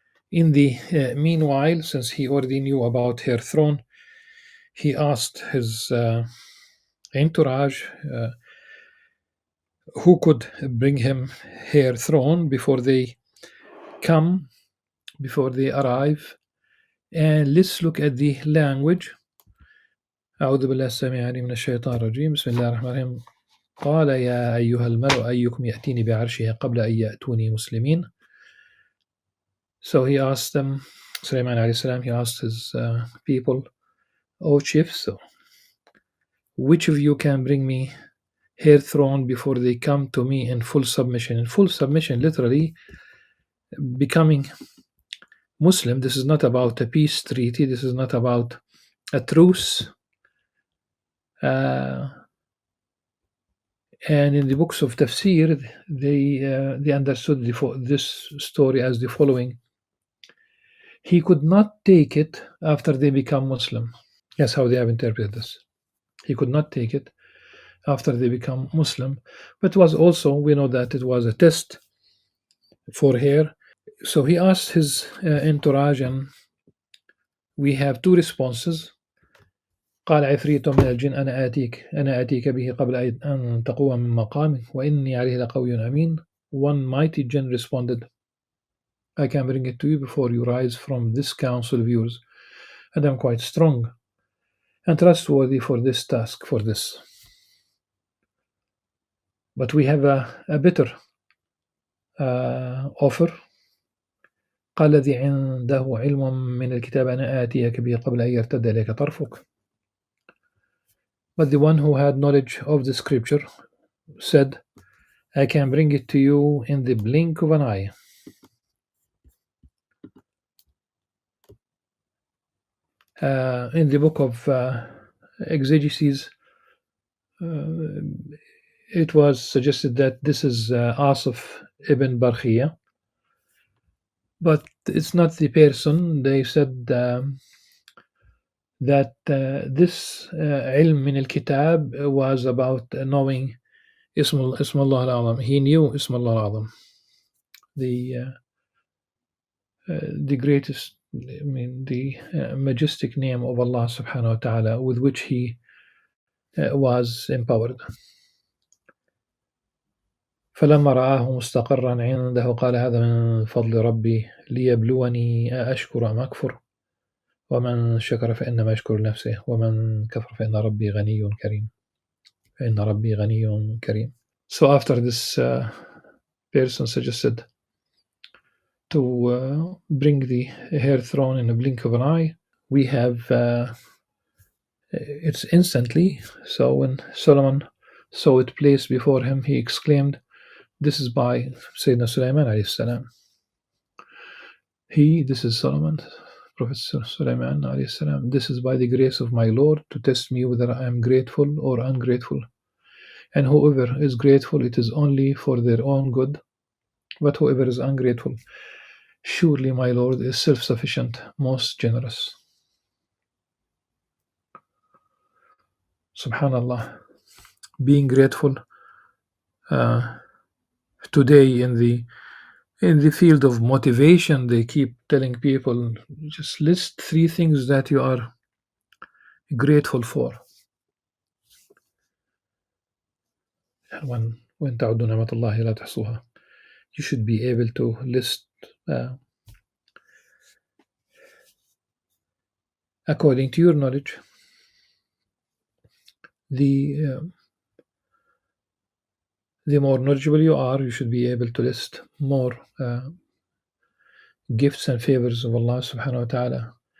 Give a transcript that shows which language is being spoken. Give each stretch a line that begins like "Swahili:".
English: In the meanwhile, since he already knew about her throne, he asked his entourage who could bring him her throne before they arrive. And let's look at the language.
Arabic: أعوذ بالله السميع العليم من الشيطان الرجيم بسم الله الرحمن الرحيم قال يا أيها الملأ أيكم يأتيني بعرشها قبل أن يأتوني مسلمين.
English: So he asked them, Sulaiman alayhi salam, he asked his people, O chiefs, so which of you can bring me her throne before they come to me in full submission? In full submission, literally becoming Muslim. This is not about a peace treaty. This is not about a truce. And in the books of tafsir, they understood this story as the following. He could not take it after they become Muslim. That's how they have interpreted this. He could not take it after they become Muslim. But it was also, we know that it was a test for her. So he asked his entourage, and we have two responses.
Arabic: قال عفريت من الجن أنا آتيك به قبل أن تقوم من مقامك وإني عليه لقوي أمين.
English: One mighty jinn responded, I can bring it to you before you rise from this council of yours, and I'm quite strong and trustworthy for this task, for this. But we have a better offer.
Arabic: قال الذي عنده علم من الكتاب أنا آتيك به قبل أن يرتد إليك طرفك.
English: But the one who had knowledge of the scripture said, I can bring it to you in the blink of an eye. In the book of exegesis, uh, it was suggested that this is Asif ibn Barkhia, but it's not the person. They said that this ilm min al-kitab was about knowing Ism Allah al-Azam. He knew Ism Allah al-Azam, the greatest, I mean, the majestic name of Allah subhanahu wa ta'ala with which he was empowered.
Arabic: فلما رآه مستقرا عنده قال هذا من فضل ربي ليبلوني أأشكر أم أكفر ومن شكر فإنما يشكر لنفسه ومن كفر فإن ربي غني كريم فإن ربي غني كريم.
English: So after this person suggested to bring the hair throne in a blink of an eye, we have it's instantly. So when Solomon saw it placed before him, he exclaimed, this is by Sayyidina Sulaiman alayhi salam. This is Solomon, Prophet Sulaiman alayhi salam. This is by the grace of my Lord to test me whether I am grateful or ungrateful. And whoever is grateful, it is only for their own good. But whoever is ungrateful, surely my Lord is self-sufficient, most generous. Subhanallah. Being grateful today in the field of motivation, they keep telling people, just list 3 things that you are grateful for. when
Arabic: تعدوا نعمة الله لا تحصوها.
English: You should be able to list according to your knowledge the more knowledgeable you are, you should be able to list more gifts and favors of Allah subhanahu wa ta'ala.